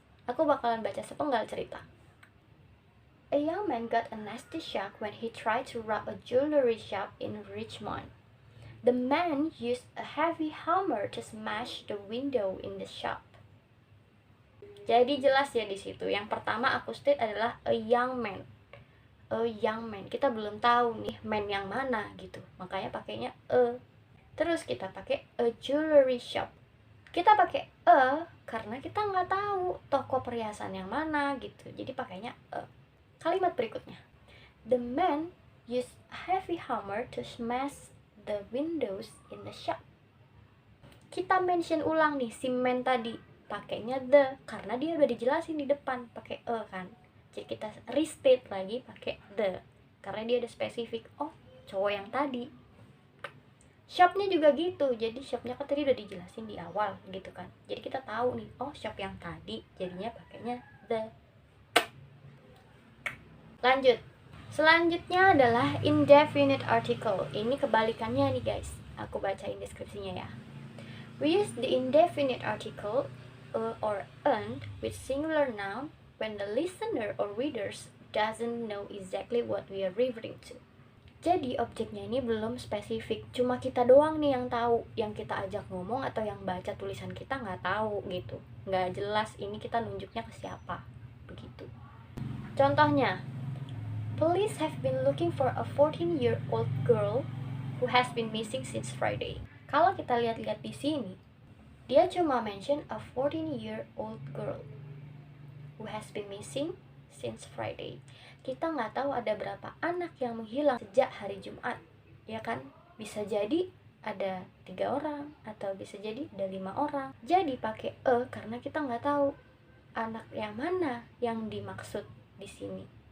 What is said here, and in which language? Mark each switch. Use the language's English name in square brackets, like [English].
[Indonesian] Aku bakalan baca sepenggal cerita. [English] A young man got a nasty shock when he tried to rob a jewelry shop in Richmond. The man used a heavy hammer to smash the window in the shop. [Indonesian] Jadi jelas ya di situ. Yang pertama aku state adalah [English] a young man. A young man. [Indonesian] Kita belum tahu nih man yang mana gitu. Makanya pakainya a. Terus kita pakai a jewelry shop. Kita pakai karena kita nggak tahu toko perhiasan yang mana gitu, jadi pakainya a. Kalimat berikutnya, [English] the man used a heavy hammer to smash the windows in the shop. [Indonesian] Kita mention ulang nih si man tadi, pakainya the karena dia udah dijelasin di depan pakai kan. Jadi kita restate lagi pakai the karena dia udah spesifik, oh cowok yang tadi. Shopnya juga gitu, jadi shopnya kan tadi udah dijelasin di awal gitu kan, jadi kita tahu nih, oh shop yang tadi, jadinya pakainya the. Lanjut, selanjutnya adalah indefinite article. Ini kebalikannya nih guys, aku bacain deskripsinya ya. [English] We use the indefinite article or an with singular noun when the listener or readers doesn't know exactly what we are referring to. [Indonesian] Jadi objeknya ini belum spesifik, cuma kita doang nih yang tahu, yang kita ajak ngomong atau yang baca tulisan kita nggak tahu gitu, nggak jelas ini kita nunjuknya ke siapa, begitu. Contohnya, [English] police have been looking for a 14-year-old girl who has been missing since Friday. [Indonesian] Kalau kita lihat-lihat di sini, dia cuma [English] mention a 14-year-old girl who has been missing since Friday. [Indonesian] Kita nggak tahu ada berapa anak yang menghilang sejak hari Jumat, ya kan? Bisa jadi ada 3 orang atau bisa jadi ada 5 orang. Jadi pakai karena kita nggak tahu anak yang mana yang dimaksud di sini.